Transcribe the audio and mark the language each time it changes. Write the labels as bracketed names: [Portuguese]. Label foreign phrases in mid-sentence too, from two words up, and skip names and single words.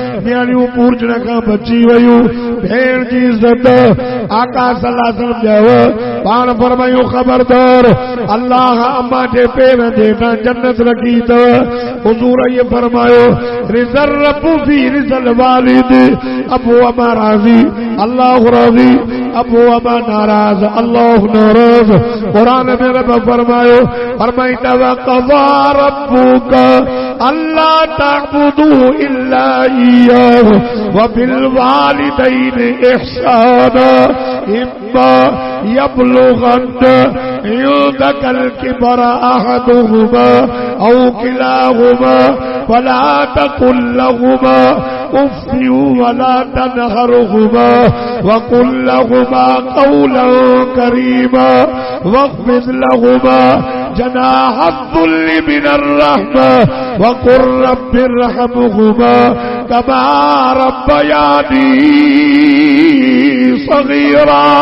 [Sindhi] न्याणियूं पूरजण खां बची वयूं भेण जी इज्जत आका [Arabic] صلى الله عليه وسلم [Sindhi] चयो पाण फरमायूं खबरदार अल्लाह अम्मा जे पेर जे तां जन्नत रखी अथव हुजूर ये फरमायो [Arabic] رضا الرب في رضا الوالد [Sindhi] अबू अमा राज़ी अल्लाह राज़ी अबू अमा नाराज़ अल्लाह नाराज़ कुरान में रब फरमायो फरमाइता [Arabic] وقضى ربك ألا تعبدوا إلا إياه وبالوالدين إحسانا إما يبلغن عندك الكبر أحدهما أو كلاهما فلا تقل لهما أف ولا تنهرهما وقل لهما قولا كريما واخفض لهما جناح الذل من الرحمة وقل رب ارحمهما كما ربياني صغيرا.